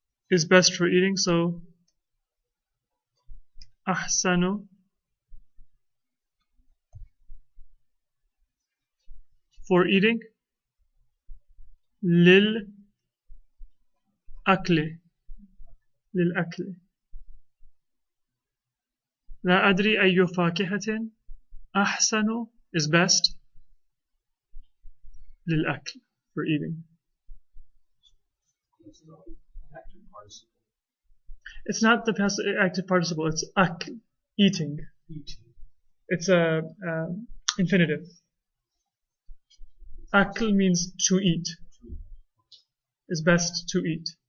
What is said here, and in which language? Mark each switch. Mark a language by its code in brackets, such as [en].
[en] Is best for eating, so ahsanu for eating, lil akli, lil akli. [ar] لا أدري أي فاكهة أحسن [en] is best [ar] للأكل [en] for eating. It's not the passive active participle, it's akl, eating. It's a infinitive. Akl means to eat. It's best to eat.